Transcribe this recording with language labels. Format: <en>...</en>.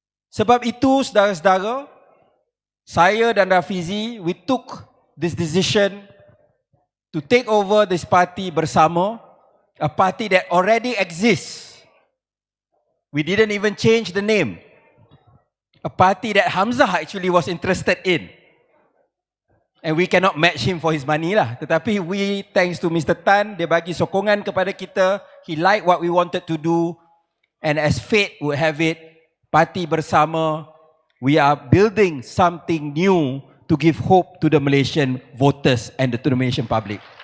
<ms>Sebab itu, saudara-saudara, saya dan Rafizi,</ms> <en>we took this decision to take over this party bersama, a party that already exists. We didn't even change the name. A party that Hamzah actually was interested in. And we cannot match him for his money lah. Tetapi we, thanks to Mr.</en> <ms>Tan, dia bagi sokongan kepada kita.</ms> <en>He liked what we wanted to do. And as fate would have it, Parti Bersama, we are building something new to give hope to the Malaysian voters and to the Malaysian public.</en>